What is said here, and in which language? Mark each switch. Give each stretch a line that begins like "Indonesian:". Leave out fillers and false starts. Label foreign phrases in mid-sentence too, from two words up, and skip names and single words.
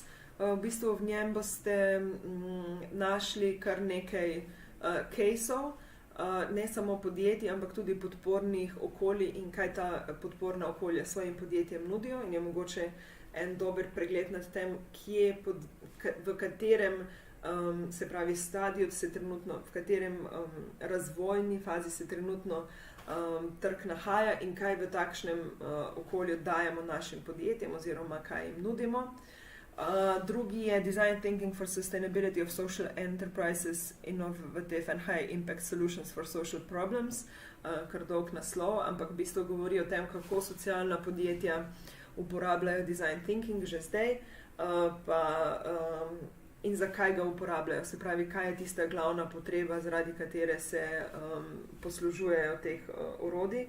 Slovenian: V bistvu v njem boste našli kar nekaj caseov, ne samo podjetij, ampak tudi podpornih okolij in kaj ta podporna okolja svojim podjetjem nudijo, in je mogoče en dober pregled nad tem, v katerem se pravi stadiju se trenutno, v katerem razvojni fazi se trenutno trg nahaja in kaj v takšnem okolju dajemo našim podjetjem oziroma kaj jim nudimo.
English: Drugi je Design Thinking for Sustainability of Social Enterprises, Innovative and High Impact Solutions for Social Problems,
Slovenian: kar dolg naslov, ampak v bistvu govori o tem, kako socialna podjetja uporabljajo
English: Design Thinking
Slovenian: že zdaj, in zakaj ga uporabljajo, se pravi, kaj je tista glavna potreba, zaradi katere se poslužujejo teh orodij.